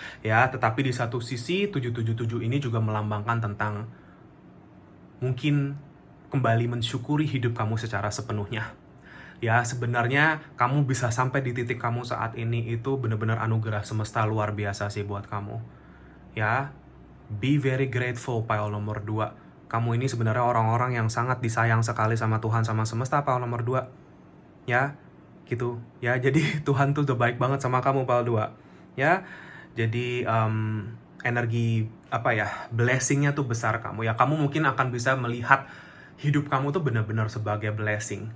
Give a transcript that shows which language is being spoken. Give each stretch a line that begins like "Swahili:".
Indonesian: Ya, tetapi di satu sisi 777 ini juga melambangkan tentang mungkin kembali mensyukuri hidup kamu secara sepenuhnya. Ya, sebenarnya kamu bisa sampai di titik kamu saat ini itu benar-benar anugerah semesta luar biasa sih buat kamu.
English: Ya, be very grateful, pile
Indonesian: nomor 2. Kamu ini sebenarnya orang-orang yang sangat disayang sekali sama Tuhan, sama semesta, pile nomor 2. Ya, gitu. Ya, jadi Tuhan tuh udah baik banget sama kamu, pile 2. Ya, jadi energi apa ya, blessingnya tuh besar kamu ya. Kamu mungkin akan bisa melihat hidup kamu tuh benar-benar sebagai blessing.